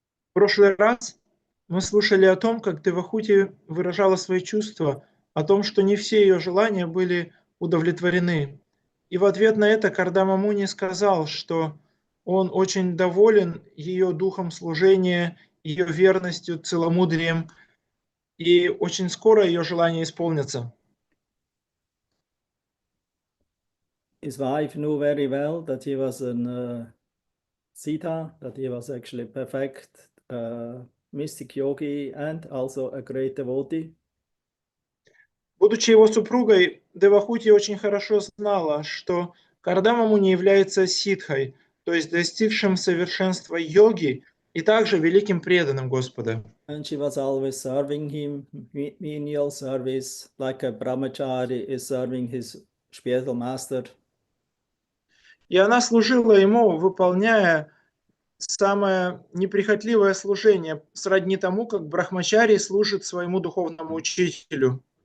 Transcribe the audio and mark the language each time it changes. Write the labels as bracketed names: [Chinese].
[Russian] В прошлый раз мы слушали о том, как Девахути выражала свои чувства, о том, что не все ее желания были удовлетворены. И в ответ на это Кардама Муни сказал, что он очень доволен ее духом служения, ее верностью, целомудрием, и очень скоро ее желания исполнятся. [English] His wife knew very well that he was an Siddha, that he was actually perfect mystic yogi and also a great devotee. [Russian] Будучи его супругой, Девахути очень хорошо знала, что Кардама Муни является ситхой, то есть достигшим совершенства йоги и также великим преданным Господа. [English] And she was always serving him, menial service, like a brahmachari is serving his spiritual master. [Russian] И она служила ему, выполняя самое неприхотливое служение, сродни тому, как брахмачари служит своему духовному учителю.